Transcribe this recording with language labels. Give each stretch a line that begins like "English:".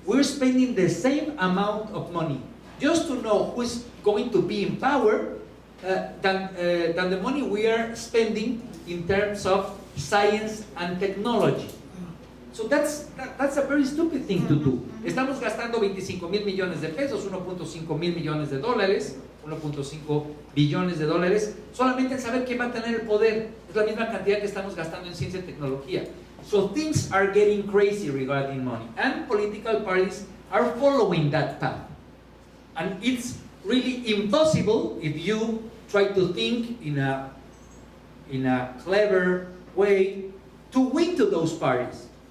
English: We're spending the same amount of money just to know who is going to be in power than the money we are spending in terms of science and technology. So that's a very stupid thing to do.
Spanish: Estamos gastando 25 mil millones de pesos, 1.5 mil millones de dólares, 1.5 billones de dólares, solamente en saber quién va a tener el poder. Es la misma cantidad que estamos gastando en ciencia y tecnología.
English: So things are getting crazy regarding money, and political parties are following that path. And it's really impossible if you try to think in a clever way to win to those parties.